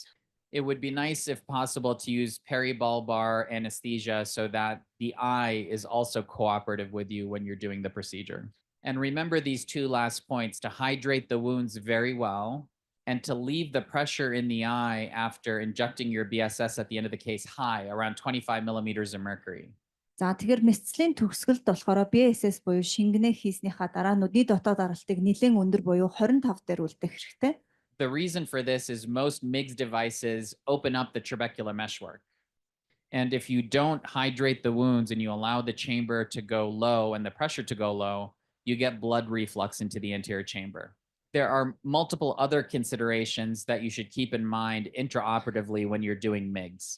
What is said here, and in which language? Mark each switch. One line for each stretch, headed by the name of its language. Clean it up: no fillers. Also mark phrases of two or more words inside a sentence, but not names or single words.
English: It would be nice, if possible, to use peribulbar anesthesia so that the eye is also cooperative with you when you're doing the procedure. And remember these two last points: to hydrate the wounds very well and to leave the pressure in the eye after injecting your BSS at the end of the case high, around 25 millimeters of mercury.
Mongolian: За тэгэхээр мэдслийн төгсгөлд болохоор BSS буюу шингэнэ хийснийхаа дараа нүдний дотоод аралтыг нэлээд өндөр буюу 25 дээр үлдэх хэрэгтэй.
English: The reason for this is most MIGS devices open up the trabecular meshwork. And if you don't hydrate the wounds and you allow the chamber to go low and the pressure to go low, you get blood reflux into the anterior chamber. There are multiple other considerations that you should keep in mind intraoperatively when you're doing MIGS.